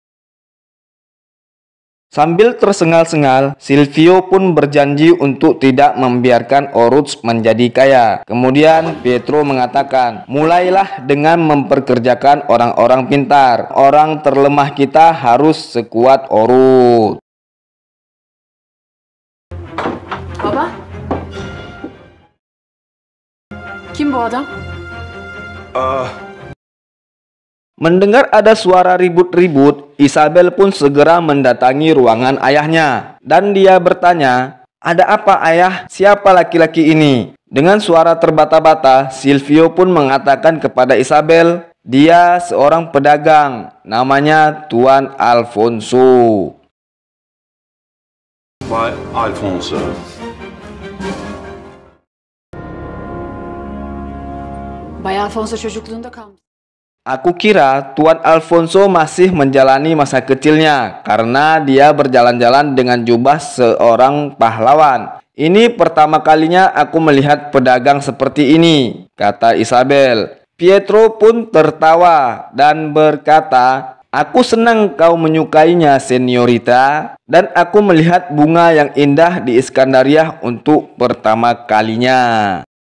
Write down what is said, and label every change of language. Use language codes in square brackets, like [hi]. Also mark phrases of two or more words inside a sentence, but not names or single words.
[id] Sambil tersengal-sengal, Silvio pun berjanji untuk tidak membiarkan Oruts menjadi kaya. Kemudian Pietro mengatakan, "Mulailah dengan memperkerjakan orang-orang pintar. Orang terlemah kita harus sekuat Oruts." [tr] Baba? Kim bu adam? [id] Mendengar ada suara ribut-ribut, Isabel pun segera mendatangi ruangan ayahnya. Dan dia bertanya, "Ada apa ayah? Siapa laki-laki ini?" Dengan suara terbata-bata, Silvio pun mengatakan kepada Isabel, dia seorang pedagang, namanya Tuan Alfonso. [tr] Bay Alfonso. Bay Alfonso çocukluğunda kalmış. [id] Aku kira Tuan Alfonso masih menjalani masa kecilnya karena dia berjalan-jalan dengan jubah seorang pahlawan. "Ini pertama kalinya aku melihat pedagang seperti ini," kata Isabel. Pietro pun tertawa dan berkata, "Aku senang kau menyukainya, Senyorita, dan aku melihat bunga yang indah di Iskandaria untuk pertama kalinya."